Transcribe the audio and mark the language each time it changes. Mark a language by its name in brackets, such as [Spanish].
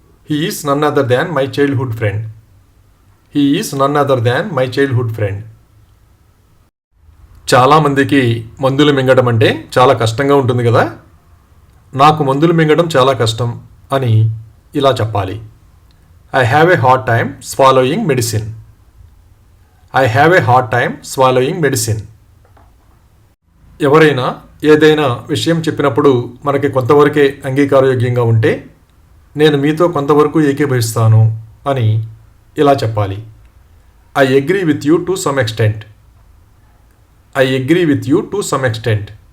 [English] He is none other than my childhood friend. He is none other than my childhood friend. [Telugu] చాలామందికి మందులు మింగడం అంటే చాలా కష్టంగా ఉంటుంది కదా. నాకు మందులు మింగడం చాలా కష్టం అని ఇలా చెప్పాలి. [English] I have a hard time swallowing medicine. I have a hard time swallowing medicine. [Telugu] ఎవరైనా ఏదైనా విషయం చెప్పినప్పుడు మనకి కొంతవరకే అంగీకారయోగ్యంగా ఉంటే నేను మీతో కొంతవరకు ఏకీభవిస్తాను అని ఇలా చెప్పాలి. [English] I agree with you to some extent. I agree with you to some extent.